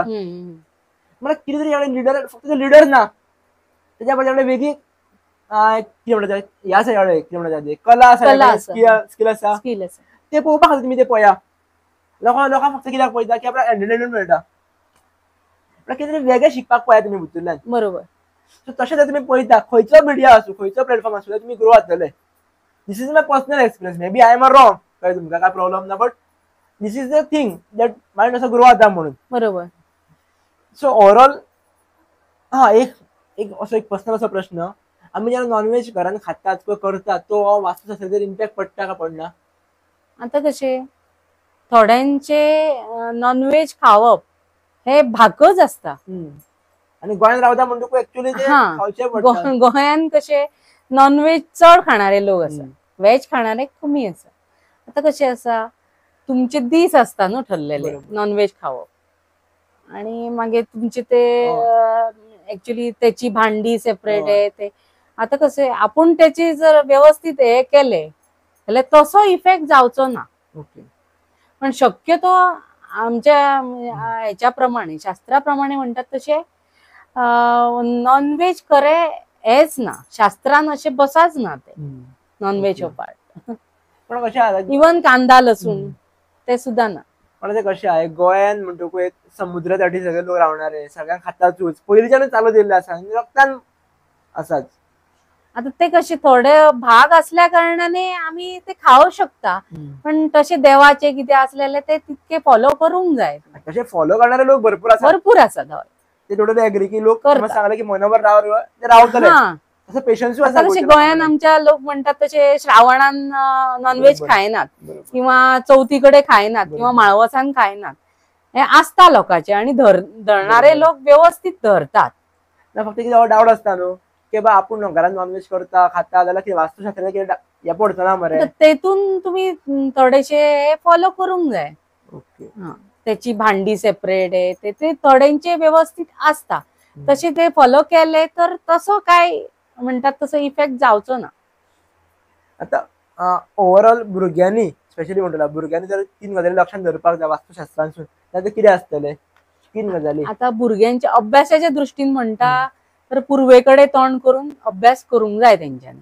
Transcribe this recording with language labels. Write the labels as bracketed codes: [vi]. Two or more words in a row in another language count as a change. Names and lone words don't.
[kok] मला कितें तरी लिडर, फक्त लिडर ना, त्याच्या बद्दल वेगळी कितें म्हणटा ह्या सायडे कितें म्हणटा कला आसा, स्किल आसा, ते पळोवपा खातीर तुमी ते पळया. लोकांक फक्त कित्याक पळयता की आपल्याक एंटरटेनमेंट मेळटा, कितें तरी वेगळें शिकपाक पळया तुमी भितूरल्यान. बरोबर. सो तशें जर तुमी पळयता खंयचो मिडिया आसूं, खंयचो प्लॅटफॉर्म आसूं, तुमी ग्रो जातले. [en] This is my personal experience. Maybe I am or wrong, [kok] काय तुमकां काय प्रॉब्लेम ना, [en] But this is the thing that mind [kok] असो ग्रो जाता म्हणून. बरोबर. सो ओव्हरऑल एक असो एक पर्सनल असो प्रश्न, आम्ही जेन्ना नॉनव्हेज घरान खातात किंवा करतात तो वास्तुशास्त्राचेर इम्पॅक्ट पडटा का पडना? आता कशें थोड्यांचे नॉनव्हेज खावप हे भागच असता. आणि गोंयान रावता म्हणटकूच ऍक्च्युअली ते खावचें पडटा. गोंयान कशें नॉनव्हेज चड खाणारे लोक आसा, व्हेज खाणारे कमी आसा. आता कशें आसा, तुमचे दीस आसता न्हू ठरलेले नॉनव्हेज खावप, आणि मागीर तुमचे ते ऍक्च्युअली त्याची भांडी सेपरेट आहे ते. आता कसे आपण त्याची जर व्यवस्थित हे केले जाल्यार तसो इफेक्ट जावचो ना. पण शक्यतो आमच्या ह्याच्याप्रमाणे शास्त्राप्रमाणे म्हणतात तसे नॉनव्हेज करे हेच ना, शास्त्रान असे बसाच ना ते नॉनव्हेज हो पार्ट. पण कशें इवन कांदा लसूण ते सुद्धा ना. पण ते कशें आहे, गोंयान म्हणटकूच एक समुद्रा तटी सगळे लोक रावणारे, सगळ्यांक खातातूच पयलींच्यानूच चालू दिल्ले आसा, रक्तान आसाच. आता ते कसे थोडे भाग असल्या कारणाने आम्ही ते खाऊ शकता, पण तसे देवाचे किती असलेले ते तितके फॉलो करूंक जाय. तसे फॉलो करणारे लोक भरपूर असतात. ते थोडे एग्री की लोक सांगले की मनोवर रावतले, असं पेशन्स आसा. कसे गोंयान आमच्या लोक म्हणतात तसे श्रावणान नॉनव्हेज खायनात, किंवा चौथीकडे खायनात, किंवा माळवसान खायनात, हे आसता लोकांचे. आणि धरणारे लोक व्यवस्थित धरतात. फक्त कितें डाऊट आसता न्हू की बा आपण घरात नॉनव्हेज करता खाता जाल्यार कितें वास्तुशास्त्राचेर हे पडचो ना मरे. तेतून तुम्ही थोडेशे फॉलो करूंक जाय. त्याची भांडी सेपरेट आहे, ते थोड्यांचे व्यवस्थित असता, तसे ते फॉलो केले तर तसं काय म्हणतात तसं इफेक्ट जावचो ना. आता ओव्हरऑल भुरग्यांनी स्पेशली म्हणटला भुरग्यांनी जर 3 गजाली लक्षात धरपाक जाय वास्तुशास्त्रांसून, जाल्यार कितें आसतले 3 गजाली? आता भुरग्यांच्या अभ्यासाच्या दृष्टीन म्हणटा तर पूर्वेकडे तोंड करून अभ्यास करूंक जाय तेंच्यांनी,